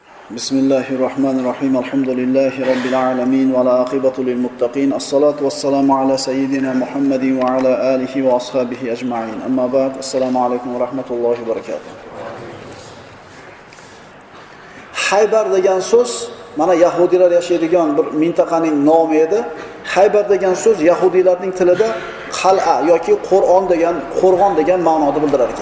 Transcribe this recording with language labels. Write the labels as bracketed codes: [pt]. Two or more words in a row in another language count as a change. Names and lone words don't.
[ar] بسم الله الرحمن الرحيم. الحمد لله رب العالمين والعاقبة للمتقين. الصلاة والسلام على سيدنا محمد وعلى آله وأصحابه أجمعين. أما بعد. السلام عليكم ورحمة الله وبركاته. [uz] Haybar degan so'z mana yahudilar yashaydigan bir mintaqaning nomi edi. Haybar degan so'z yahudiylarning tilida qal'a yoki qo'rg'on degan ma'noni bildirar ekan.